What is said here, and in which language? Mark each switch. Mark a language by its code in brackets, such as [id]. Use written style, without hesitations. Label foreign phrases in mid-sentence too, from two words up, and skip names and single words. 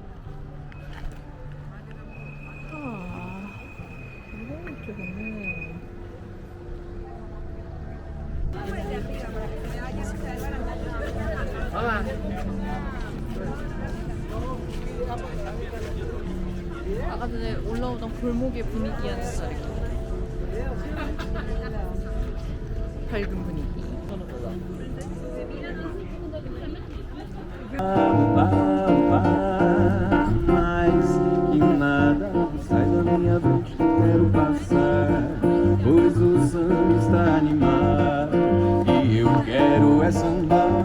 [ko] 그리고 이쪽에는 아까 전에 올라오던 골목의 분위기와는 다르게 밝은 분위기. [pt] Mais que nada sai da minha mente, quero passar, pois o samba está animado e eu quero é sambar.